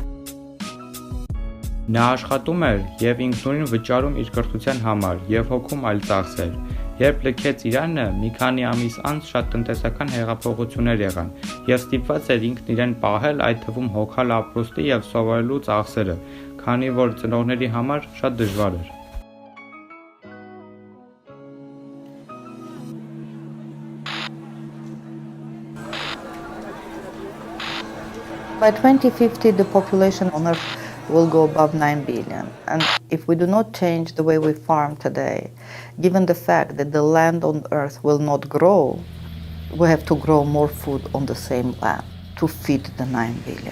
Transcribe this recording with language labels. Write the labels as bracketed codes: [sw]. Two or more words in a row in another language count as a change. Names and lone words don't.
[hy] Նա աշխատում էր և ինքնուրույն վճարում իր կրթության համար և հոգում այլ ծախսեր։ Երբ լքեց Իրանը, մի քանի ամիս անց շատ տնտեսական հեղափոխություններ եղան և ստիպված էր ինքն իրեն պահել, այդ թվում հոգալ ապրուստի և սովորելու ծախսերը, քանի որ ծնողների համար շատ դժվար էր։ [en] By 2050, the population on Earth will go above 9 billion. And if we do not change the way we farm today, given the fact that the land on Earth will not grow, we have to grow more food on the same land to feed the 9 billion.